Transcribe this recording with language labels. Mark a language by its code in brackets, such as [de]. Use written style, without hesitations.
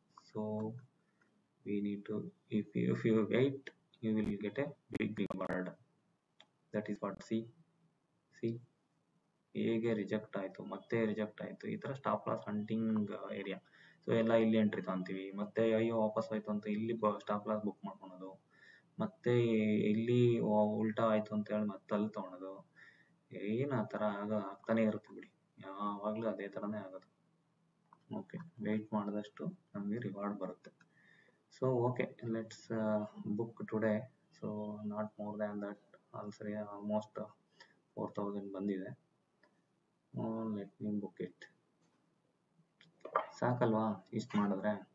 [en] So we need to, if you wait you will get a big reward. That is what, see [kn] ಹೇಗೆ reject ಆಯ್ತು, ಮತ್ತೆ reject ಆಯ್ತು. ಈ ತರ stop loss hunting area. So ಎಲ್ಲ ಇಲ್ಲಿ ಎಂಟ್ರಿ ತಗೊಂತೀವಿ, ಮತ್ತೆ ಅಯ್ಯೋ ವಾಪಸ್ ಆಯ್ತು ಅಂತ ಇಲ್ಲಿ ಸ್ಟಾಪ್ ಲಾಸ್ ಬುಕ್ ಮಾಡ್ಕೊಳೋದು, ಮತ್ತೆ ಇಲ್ಲಿ ಉಲ್ಟಾ ಆಯ್ತು ಅಂತ ಹೇಳಿ ಮತ್ತೆ ಅಲ್ಲಿ ತಗೊಳೋದು. ಏನ್ ಆ ತರ ಆಗ್ತಾನೆ ಇರುತ್ತೆ ಬಿಡಿ, ಯಾವಾಗ್ಲೂ ಅದೇ ತರನೇ ಆಗೋದು. ಓಕೆ, ವೆಯ್ಟ್ ಮಾಡಿದಷ್ಟು ನಮಗೆ ರಿವಾರ್ಡ್ ಬರುತ್ತೆ. [en] So okay, let's book today. So not more than that, also almost 4000 ಬಂದಿದೆ. Let me book it. [kn] ಸಾಕಲ್ವಾ ಇಷ್ಟು ಮಾಡಿದ್ರೆ?